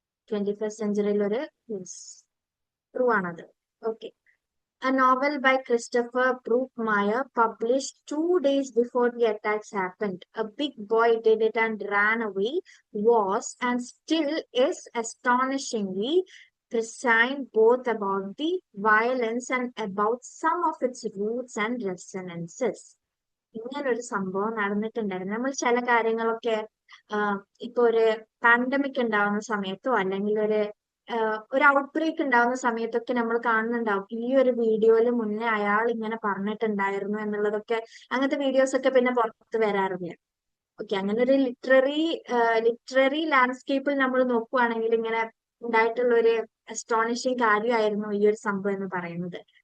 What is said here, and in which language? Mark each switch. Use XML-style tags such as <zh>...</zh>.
<ml>21st സെഞ്ചുറിയിൽ ഒരു true ആണത്.</ml> <en>Okay, a novel by Christopher Brookmeyer published 2 days before the attacks happened. A big boy did it and ran away was and still is astonishingly precise both about the violence and about some of its roots and resonances.</en> <ml>ഇങ്ങനൊരു സംഭവം നടന്നിട്ടുണ്ടായിരുന്നു. നമ്മൾ ചില കാര്യങ്ങളൊക്കെ ഇപ്പൊ ഒരു pandemic ഉണ്ടാവുന്ന സമയത്തോ അല്ലെങ്കിൽ ഒരു ഔട്ട് ബ്രേക്ക് ഉണ്ടാവുന്ന സമയത്തൊക്കെ നമ്മൾ കാണുന്നുണ്ടാവും ഈ ഒരു വീഡിയോയിൽ മുന്നേ അയാൾ ഇങ്ങനെ പറഞ്ഞിട്ടുണ്ടായിരുന്നു എന്നുള്ളതൊക്കെ. അങ്ങനത്തെ വീഡിയോസ് ഒക്കെ പിന്നെ പുറത്ത് വരാറില്ല. ഓക്കെ, അങ്ങനെ ഒരു ലിറ്റററി ലാൻഡ്സ്കേപ്പിൽ നമ്മൾ നോക്കുവാണെങ്കിൽ ഇങ്ങനെ ഉണ്ടായിട്ടുള്ള ഒരു അസ്റ്റോണിഷിങ് കാര്യമായിരുന്നു ഈ ഒരു സംഭവം എന്ന് പറയുന്നത്.</ml>